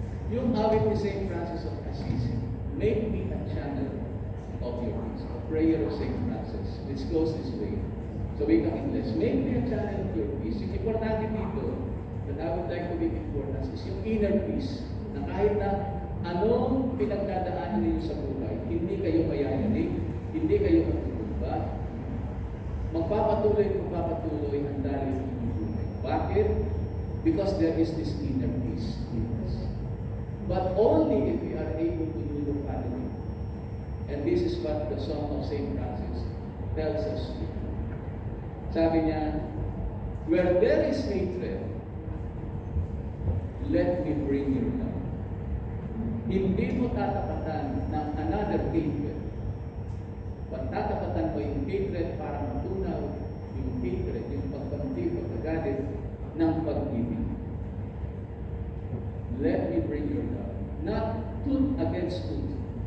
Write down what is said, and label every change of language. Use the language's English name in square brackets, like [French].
[Filipino] Yung awit ni [English] St. Francis of Assisi, make me a channel of your peace. A prayer of St. Francis, which goes this way. So we come in English, make me a channel of your peace. [Filipino] Yung importante dito, [English] that I would like to give importance is yung inner peace. [Filipino] Na kahit na anong pinagdadaanan ninyo sa buhay, hindi kayo mayayanig, hindi kayo matutulba, magpapatuloy ang dali ng inyong buhay. Bakit? [English] Because there is this inner peace in us. But only if we are able to do the following. And this is what the Song of St. Francis tells us to do. [Filipino] Sabi niya, [English] where there is hatred, let me bring you love. [Filipino] Hindi mo tatapatan ng [English] another hatred. [Filipino] But tatapatan mo yung hatred para matunaw yung hatred, yung pagkamti, pagkagalit ng pag-ibig. [English] Let me bring your love. Not tooth against tooth.